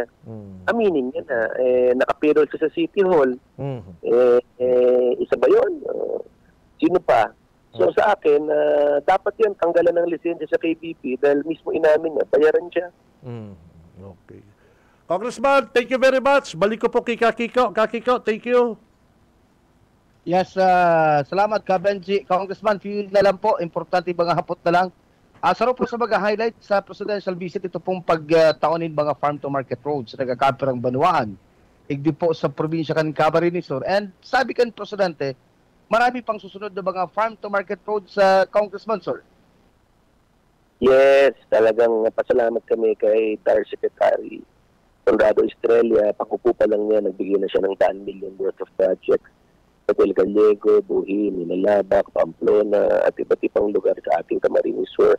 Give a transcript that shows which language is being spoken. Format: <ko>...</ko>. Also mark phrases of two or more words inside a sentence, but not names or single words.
<tl>Aminin niya na. Nakapirol siya sa City Hall. Isa ba yun? Sino pa? So sa akin, dapat yan tanggalan ng lisensya sa KBP dahil mismo inamin niya, bayaran siya. Okay. Congressman,</tl> <en>thank you very much.</en> <tl>Balik ko po kay Kakiko. Kakiko,</tl> <en>thank you.</en> <tl>Yes, salamat ka, Benji. Congressman, few na lang po.</tl> <bik>Importante mga hapot na lang. Saro po sa mga highlight sa</bik> <en>presidential visit,</en> <bik>ito pong pagtaonin mga</bik> <en>farm-to-market roads</en> <bik>sa nagkakapirang Banuan. Igdi po sa probinsya kan Camarines Sur. And sabi kan Presidente, marami pang susunod na mga</bik> <en>farm-to-market roads</en> <bik>sa Congressman, sir.</bik> <tl>Yes, talagang pasalamat kami kay DAR Secretary Conrado Estrella. Pakupo pa lang niya, nagbigay na siya ng 10</tl> <en>million worth of projects.</en> <tl>Hotel Gallego, Buhi, Minalabak, Pamplona, at iba't ibang lugar sa ating Camarines Sur.</tl>